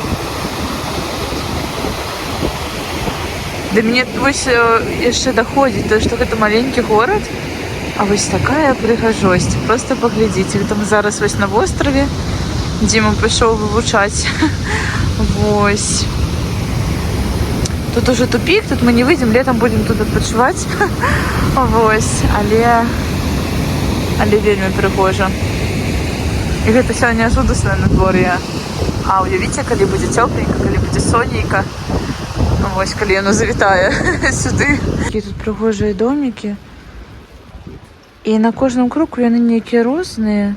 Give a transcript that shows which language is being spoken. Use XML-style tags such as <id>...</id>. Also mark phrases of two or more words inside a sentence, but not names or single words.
<be>Да мяне вось яшчэ даходзіць, то што гэта маленькі горад, а вось такая прыгажосць. Просто паглядзіце, там зараз вось на востраве, Дима пішоў вывучаць.</be> <ru>Вось. Тут уже тупик, тут мы не выйдем, летом будем тут адпачываць.</ru> <be>Вось, але вельмі прыгожа. І гэта сёння жудаснае надвор'е. А уявіце, калі будзе цёпленька, калі будзе сонейка. Вось, калі яно завітае сюды. Такія тут прыгожыя домікі. І на кожным кроку яны нейкія розныя.</be>